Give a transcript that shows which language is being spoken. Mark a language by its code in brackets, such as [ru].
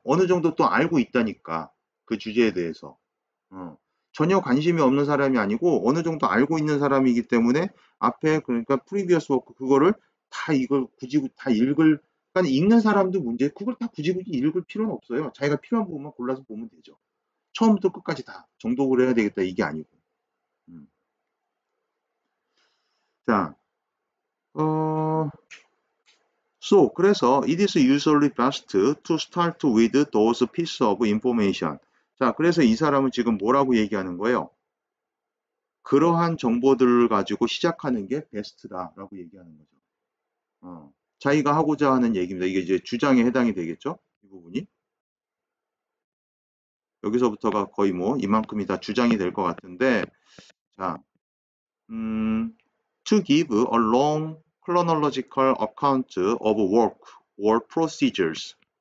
[ko] 어느 정도 또 알고 있다니까 그 주제에 대해서. 전혀 관심이 없는 사람이 아니고 어느 정도 알고 있는 사람이기 때문에 앞에 그러니까 previous work 그거를 다 이걸 굳이 다 읽을 그러니까 읽는 사람도 문제 그걸 다 굳이 읽을 필요는 없어요. 자기가 필요한 부분만 골라서 보면 되죠. 처음부터 끝까지 다 정독을 해야 되겠다 이게 아니고. 음. [en] 자, So 그래서 it is usually best to start with those pieces of information. [ko] 자, 그래서 이 사람은 지금 뭐라고 얘기하는 거예요? 그러한 정보들을 가지고 시작하는 게 베스트다라고 얘기하는 거죠. 자기가 하고자 하는 얘기입니다. 이게 이제 주장에 해당이 되겠죠? 이 부분이. 여기서부터가 거의 뭐 이만큼이 다 주장이 될 것 같은데, 자, [en] to give a long chronological account of work or procedures.